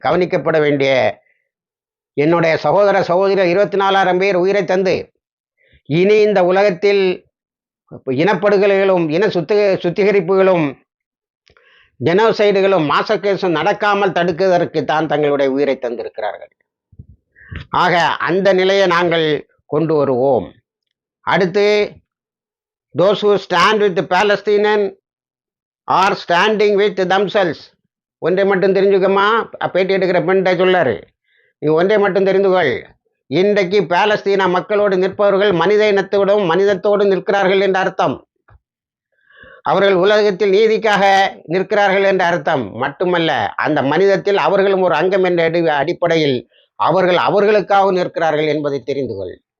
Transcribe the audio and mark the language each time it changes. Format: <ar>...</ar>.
<ta>கவனிக்கப்பட வேண்டிய என்னுடைய சகோதர சகோதரிகள் 24,000 பேர் உயிரை தந்து இனி இந்த உலகத்தில் இனப்படுகொலைகளும் இன சுத்திகரிப்புகளும் ஜெனோசைடுகளும் மாசக்கேசும் நடக்காமல் தடுக்குவதற்கு தான் தங்களுடைய உயிரை தந்திருக்கிறார்கள். ஆக அந்த நிலையை நாங்கள் கொண்டு வருவோம்.</ta> <en>அடுத்து, those who stand with the Palestinian are standing with themselves.</en> <ta>ஒன்றை மட்டும் தெரிஞ்சுக்கமா, பேட்டி எடுக்கிற பெண்கிட்ட சொல்லாரு, நீ ஒன்றை மட்டும் தெரிந்துகொள். இன்றைக்கு பாலஸ்தீன மக்களோடு நிற்பவர்கள் மனித இனத்தோடும் மனிதத்தோடு நிற்கிறார்கள் என்ற அர்த்தம். அவர்கள் உலகத்தில் நீதிக்காக நிற்கிறார்கள் என்ற அர்த்தம் மட்டுமல்ல, அந்த மனிதத்தில் அவர்களும் ஒரு அங்கம் என்ற அடிப்படையில் அவர்களுக்காக நிற்கிறார்கள் என்பதை தெரிந்து கொள்.</ta>